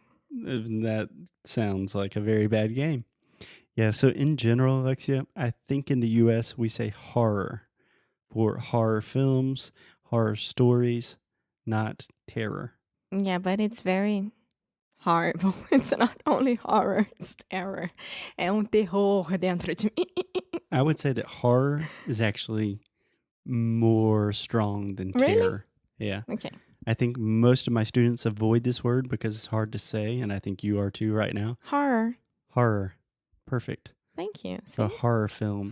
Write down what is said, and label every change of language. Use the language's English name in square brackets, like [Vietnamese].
[English] That sounds like a very bad game. Yeah, so in general, Alexia, I think in the US we say horror for horror films, horror stories, not terror. Yeah, but it's very horrible. It's not only horror, it's terror. [Portuguese] É um terror dentro de mim. [English] I would say that horror is actually more strong than Really? terror. Yeah. Okay. I think most of my students avoid this word because it's hard to say, and I think you are too right now. Horror. Horror. Perfect. Thank you. So a See? horror film.